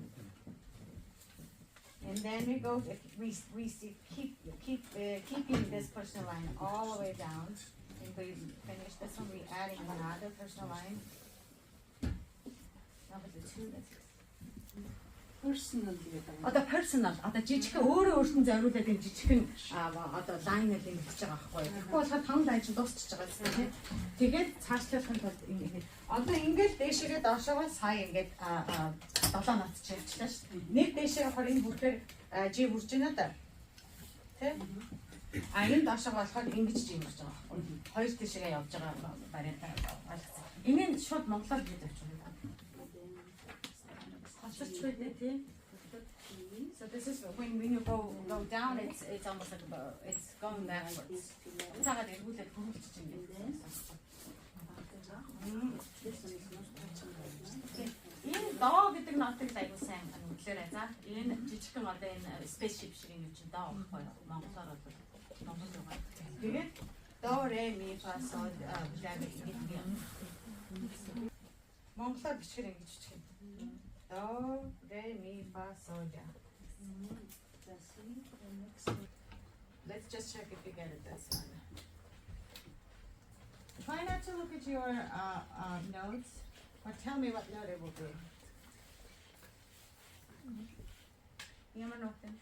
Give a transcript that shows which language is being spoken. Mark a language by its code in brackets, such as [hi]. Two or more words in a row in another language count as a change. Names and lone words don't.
[en] And then we go, keeping this personal line all the way down. And we finish this one, we're adding another personal line. Number 2, that's personal. [mn] Одоо personal, одоо жижигхэн өөрөө өөртөө зориулаад энэ жижигхэн одоо line л ингэж байгаа байхгүй. Тэгэхгүй болохоор 5 line чинь дуусчихж байгаа гэсэн тийм. Тэгээд цаашлуулахын тулд ингэж одоо ингээд дээшээгээ доошоогоо сая ингээд 7 нот ч явчихлаа шүү дээ. Нэг дээшээ болохоор энэ бүрхээр G хүрж байна да. Тийм. Энэ доошоогоо болохоор ингэж G хүрж байгаа байхгүй. Хоёр дээшээгээ явж байгаа вариант ойлгосон. Энийг шууд монголоор хийж авчих юм. [en] So this is when you go down, it's almost like it's going backwards. [mn] Цагаад эргүүлээд хөрвүүлчих юм байна. Энэ доо гэдэг нотыг аягүй сайн үнэлээрэй. За энэ жижигхэн одоо энэ spaceship шиг юм чинь доо байхгүй монголоор бол монгол руу. Тэгээд до ре ми фа сол ля гэдэг юм. Монголоор бичгээр ингэж бичих юм. [en] Do, re, mi, fa, sol, la. Let's just check if you get it this one. Try not to look at your notes, or tell me what note it will be. [mn] Ямар note?